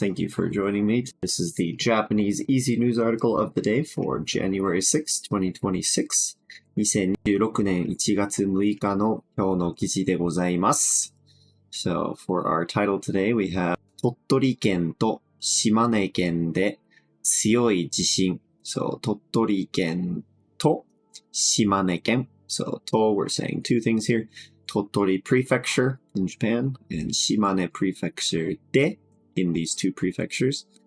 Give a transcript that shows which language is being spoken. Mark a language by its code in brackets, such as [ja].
[en] Thank you for joining me. This is the Japanese Easy News article of the day for January 6, 2026. [ja] 2026年1月6日の今日の記事でございます。 [en] So, for our title today, we have [ja] 鳥取県と島根県で強い地震。 So, 鳥取県と島根県。 [en] So, と we're saying two things here. Tottori Prefecture in Japan and Shimane Prefecture de in these two prefectures.